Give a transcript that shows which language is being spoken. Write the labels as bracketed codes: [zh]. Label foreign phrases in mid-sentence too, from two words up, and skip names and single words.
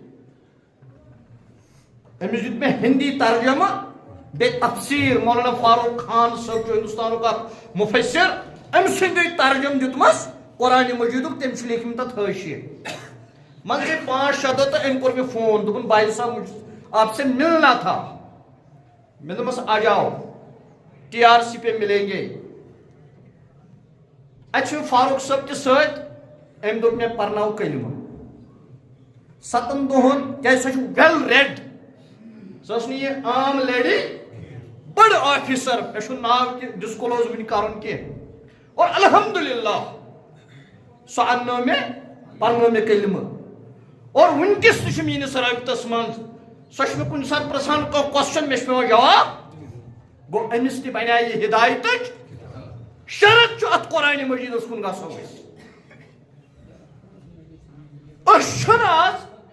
[ks] أمِس دیُت مےٚ ہِندی ترجمہ بیٚیہِ تفسیٖر مولانا فاروق خان صٲب چھُ ہندوستانُک اکھ مُفسر أمۍ سٕنٛدِ ترجمہ دیُتمس قرآنِ مجیٖدُک تٔمۍ چھِ لیکھمٕتۍ تتھ حٲشیہِ منٛزٕ گٔے 5-6 دۄہ تہٕ أمۍ کوٚر مےٚ فون دوٚپُن [ur] بھائی صاحب آپ سے ملنا تھا [ks] مےٚ دوٚپمس [ur] آ جاؤ TRC پہ ملیں گے [ks] اتہِ چھُ فاروق صٲب تہِ سۭتۍ أمۍ دوٚپ مےٚ پرناو کلمہٕ 7 دۄہن کیٛازِ سۄ چھِ [en] well read [ks] سۄ ٲس نہٕ یہِ عام لیڈی بٔڑ آفیسر مےٚ چھُنہٕ ناو تہِ ڈسکلوز وٕنہِ کرُن کینٛہہ اور الحمدللہ سۄ اننٲو مےٚ پرنٲو مےٚ کلمہٕ اور وٕنکیٚس تہِ چھُ میٲنِس رٲبطس منٛز سۄ چھِ مےٚ کُنہِ ساتہٕ پرژھان کانٛہہ کوسچن مےٚ چھُ پیٚوان جواب گوٚو أمِس تہِ بنیٛاے یہِ ہدایتٕچ شرط چھُ اتھ قرآنِ مجیٖدس کُن گژھو أسۍ چھِنہٕ آز